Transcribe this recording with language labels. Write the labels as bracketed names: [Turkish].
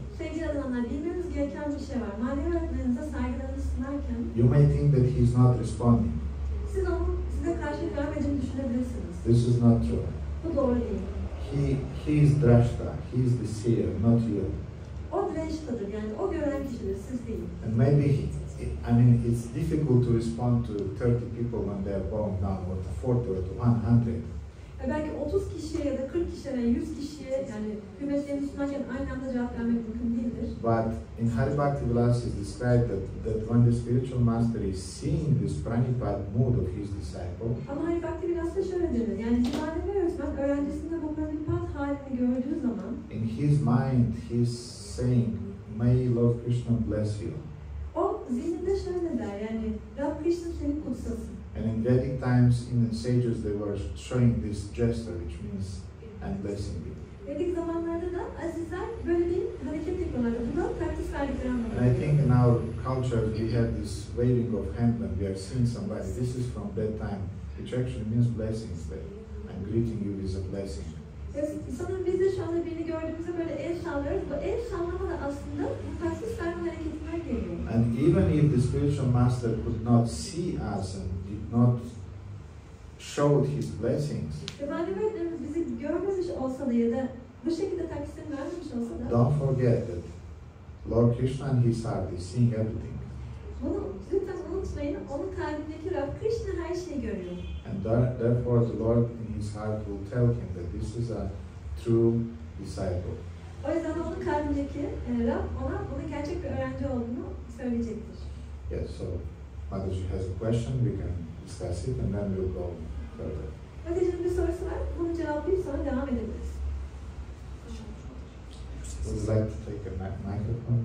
[Turkish] Sevgili adamlar, bilmeniz gereken bir şey var. Manevi öğretmeninize saygılarınızı sunarken [English] you may think that he is not responding. [Turkish] siz onun size karşılık vermediğini düşünebilirsiniz. [English] This is not true. [Turkish] Bu doğru değil. [English] He is drashta, he is the seer, not you. [Turkish] O dreshtadır, yani o gören kişidir, siz değil. [English] And maybe, it's difficult to respond to 30 people when they are bowing down, or to 40 or to 100. [Turkish] Belki 30 kişiye ya da 40 kişiye veya 100 kişiye yani hürmetlerini sunarken aynı anda cevap vermek mümkün değildir. [English] But in Hari Bhakti Vilas is described that when the spiritual master is seeing this pranipat mood of his disciple, [Turkish] Ama Hari Bhakti Vilas'ta şöyle denir, yani manevi öğretmen öğrencisinde bu pranipat halini gördüğü zaman [English] in his mind he's saying, "May Lord Krishna bless you." [Turkish] o zihninde şöyle der, yani Rab Krishna seni kutsasın. [English] And in Vedic times, in the sages, they were showing this gesture, which means "I'm blessing you." [Turkish] Vedik zamanlarda da azizler böyle bir hareket yapıyorlar. Bu da praktis verdikleri anlamına [English] And I think [Turkish] geliyor. [English] in our culture we have this waving of hand when we are seeing somebody. This is from that time, which actually means blessings. That I'm greeting you with a blessing. [Turkish] Sanırım biz de şu anda birini gördüğümüzde böyle el sallıyoruz. Bu el sallama da aslında bu praktis verme hareketinden geliyor. [English] And even if the spiritual master could not see us and did not show his blessings, [Turkish] Ve manevi öğretmenimiz bizi görmemiş olsa da ya da bu şekilde takdisini vermemiş olsa da [English] don't forget that Lord Krishna in his heart is seeing everything. [Turkish] bunu lütfen unutmayın. Onun kalbindeki Rab Krishna her şeyi görüyor. [English] And therefore the Lord in his heart will tell him that this is a true disciple. [Turkish] O yüzden onun kalbindeki Rab ona bunun gerçek bir öğrenci olduğunu söyleyecektir. [English] Yes, so Mataji has a question, we can discuss it and then we'll go further. [Turkish] Hatice'nin bir sorusu var. Bunu cevaplayıp sonra devam edebiliriz. [English] Would you like to take a microphone?